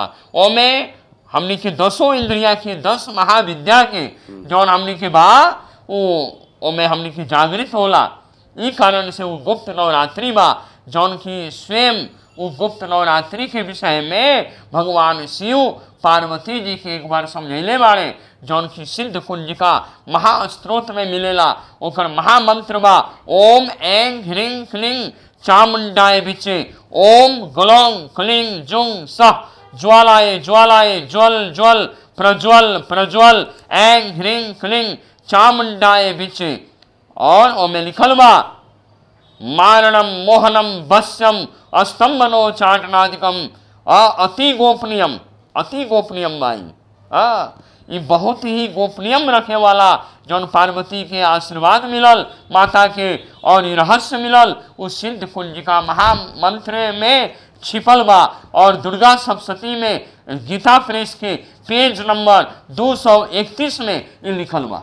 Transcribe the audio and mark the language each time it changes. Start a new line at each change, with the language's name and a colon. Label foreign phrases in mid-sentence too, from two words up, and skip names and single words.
Bhojpuri: ओमे हमनी के 10 इंद्रिया के 10 महाविद्या के जौन हमनी के बा ओमे हमनी के जागृत होला। ई कारण से वो गुप्त नवरात्रि बा, जौन की स्वयं वो गुप्त नवरात्रि के विषय में भगवान शिव पार्वती जी के एक बार समझैले बाड़े, जौन की सिद्ध कुंजिका महास्त्रोत में मिलेला। ओकर महामंत्र बा
Sanskrit: ओम ऐं ह्रीं क्लीं चामुंडाय विचे, ओम ग्लौं क्लीं जुं सः ज्वालाय ज्वालाय ज्वल ज्वल प्रज्वल प्रज्वल, ऐं ह्रीं क्लीं चामुंडाय विचे।
Bhojpuri: और ओमे लिखल बा
Sanskrit: मारणम मोहनम वश्यम अस्तंभनो चाटनादिकम, अति गोपनीयम, अति गोपनीयम भाई।
Bhojpuri: ये बहुत ही गोपनीयम रखे वाला जौन पार्वती के आशीर्वाद मिलल माता के और ये रहस्य मिलल उस सिद्ध कुंजिका महामंत्र में छिपल बा। और दुर्गा सप्तशती में गीता प्रेस के पेज नंबर 231 में ये लिखल बा।